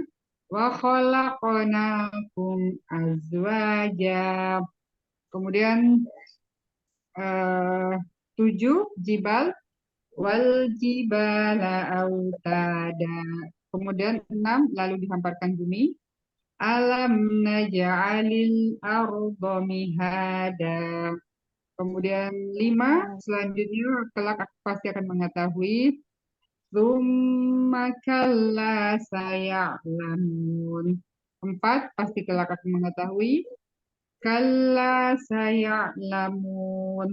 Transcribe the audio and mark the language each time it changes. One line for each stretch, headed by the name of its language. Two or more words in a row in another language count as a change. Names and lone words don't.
Arabic: Wa khalaqnakum azwaja. Kemudian 7, jibal wal jibala autada.
Indonesian: Kemudian 6, lalu dihamparkan bumi.
Arabic: Alam naj'alil arda mihada.
Indonesian: Kemudian 5, selanjutnya kelak pasti akan mengetahui.
Arabic: Tsumma kalla saya'lamun.
Indonesian: 4, pasti kelak akan mengetahui.
Arabic: Kalla saya'lamun.